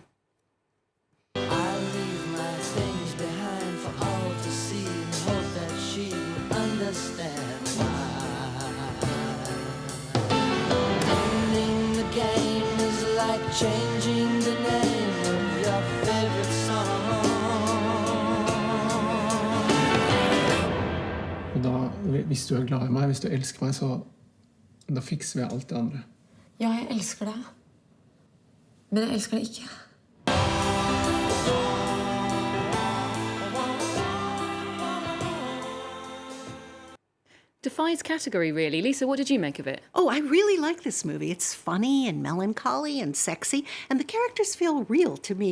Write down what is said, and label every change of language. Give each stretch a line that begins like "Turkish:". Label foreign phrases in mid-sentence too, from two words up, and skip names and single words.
English: I leave my things behind for all to see and hope that she will understand why. Ending the game is like changing the name of your favorite song.
Norwegian: Og da, hvis du glad i meg, hvis du elsker meg, så da fikser vi alt det andre. Ja, jeg elsker deg. Men jeg elsker deg ikke.
English: Defies category, really. Lisa, what did you make of it? Oh, I really like this movie. It's funny and melancholy and sexy, and the characters feel real to me.